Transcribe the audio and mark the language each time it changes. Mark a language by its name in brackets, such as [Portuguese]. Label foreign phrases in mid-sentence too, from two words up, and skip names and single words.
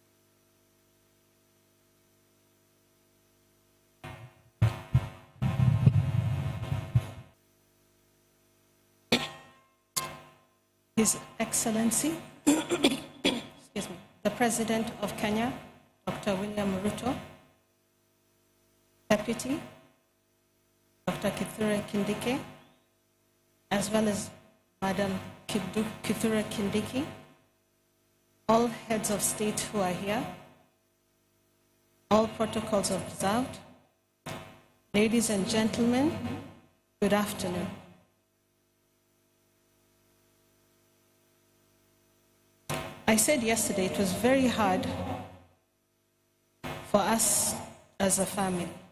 [English] His Excellency, excuse me, the President of Kenya, Dr. William Ruto, Deputy, Dr. Kithure Kindiki, as well as Madam Kithure Kindiki, all heads of state who are here, all protocols observed, ladies and gentlemen, good afternoon. I said yesterday it was very hard for us as a family.